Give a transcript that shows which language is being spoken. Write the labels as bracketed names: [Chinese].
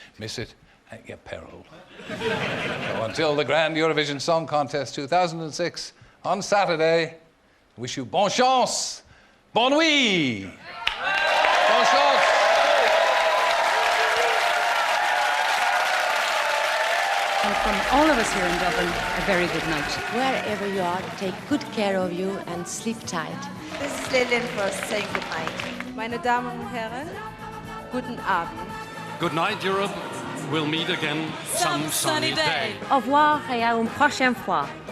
[English] Miss it at your peril. So until the Grand Eurovision Song Contest 2006 on Saturday, wish you [French] bonne chance, bonne nuit. Bonne chance. [English] And from all of us here in Dublin, a very good night. Wherever you are, take good care of you and sleep tight. This is Lillian for saying good night. [German] Meine Damen und Herren, guten Abend. [English] Good night, Europe. We'll meet again some sunny day. [French] Au revoir et à une prochaine fois.